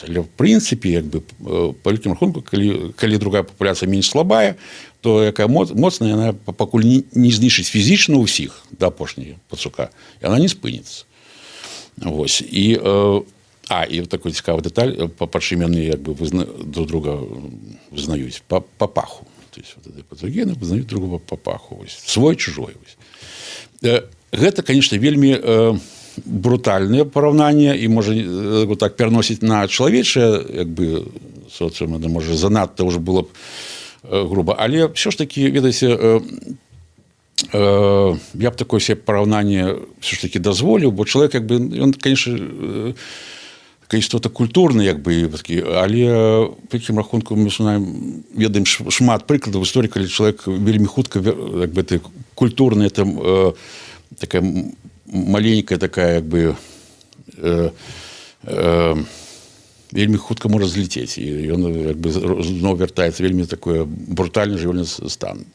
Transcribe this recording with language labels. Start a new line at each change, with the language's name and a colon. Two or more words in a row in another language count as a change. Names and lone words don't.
Belarusian: Але в прынцыпе, як бы, па вялікім рахунку, калі другая папуляцыя менш слабая, то якая моцная, яна пакуль не знішчыць фізічна ўсіх да апошняга пацука, яна не спыніцца. Вось. І такой цікавы дэталь, па чым яны як бы
Russian: друг друга
Belarusian: вызнаюць па паху.
Russian: То есть вот
Belarusian: патогены вызнаюць
Russian: друг друга
Belarusian: па паху. Свой чужой. Гэта, конечно, вельмі брутальнае параўнанне і можа так пераносіць на чалавечае як бы соцыум, можа занадта ўжо было б груба, але ўсё ж такі, ведаеце, я б такое себе параўнанне ўсё ж такі дазволіў, бо чалавек як бы ён, конечно, такая істота культурная як бы, але па якім рахунку мы ведаем шмат прыкладаў в історыі, калі чалавек вельмі хутка як бы культурная там такая маленькая такая, як бы, вельмі хутка можа зліцець, і ён, як бы, зноў вяртаецца вельмі такое брутальны жывёльны стан.